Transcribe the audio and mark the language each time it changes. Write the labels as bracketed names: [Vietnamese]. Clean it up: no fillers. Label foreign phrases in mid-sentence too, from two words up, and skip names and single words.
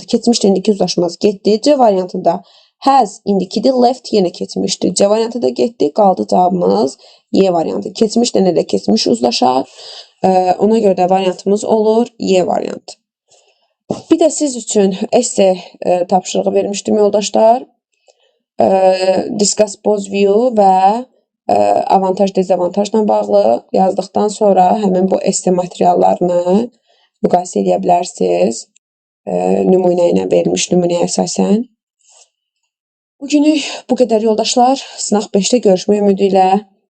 [Azerbaijani] Keçmişlə indiki uzlaşmaz getdi. C variantında has indikidir, left yenə keçmişdir. C variantı da getdi. Qaldı cavabımız Y variantı. Keçmişlə elə keçmiş uzlaşar. Ona görə də variantımız olur Y variantı. Bir də siz üçün essay tapşırığı vermişdim yoldaşlar. [English] Discuss both view [Azerbaijani] və avantaj, dezavantajla bağlı yazdıqdan sonra həmin bu essay materiallarını müqayisə edə bilərsiniz. Nümunə ilə verilmiş nümunəyə əsasən. Bugünlük bu qədər yoldaşlar. Sınaq 5-də görüşmək ümidi ilə.